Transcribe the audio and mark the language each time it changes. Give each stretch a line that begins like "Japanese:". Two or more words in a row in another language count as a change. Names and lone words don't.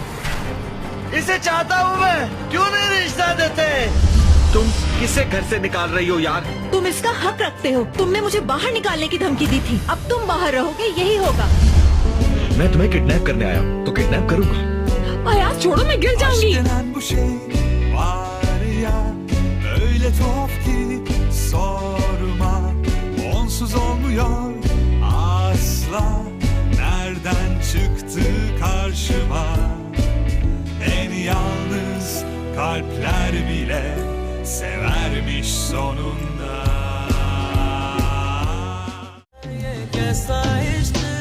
Hindi: इसे चाहता हूँ मैं, क्यों नहीं रिश्ता देते? तुम किसे घर से निकाल रही हो यार? तुम इसका हक रखते हो। तुमने मुझे बाहर निकालने की धमकी दी थी, अब तुम बाहर रहोगे, यही होगा। मैं तुम्हें किडनैप करने आया हूँ तो किडनैप करूंगा। यार छोड़ो, मैं गिर जाऊंगी।
Turkish: denen bu şey var ya, öyle tuhaf ki sorma, onsuz olmuyor asla. Nereden çıktı karşıma, en yalnız kalpler bile severmiş sonunda.
Hindi: ये कैसा इश्क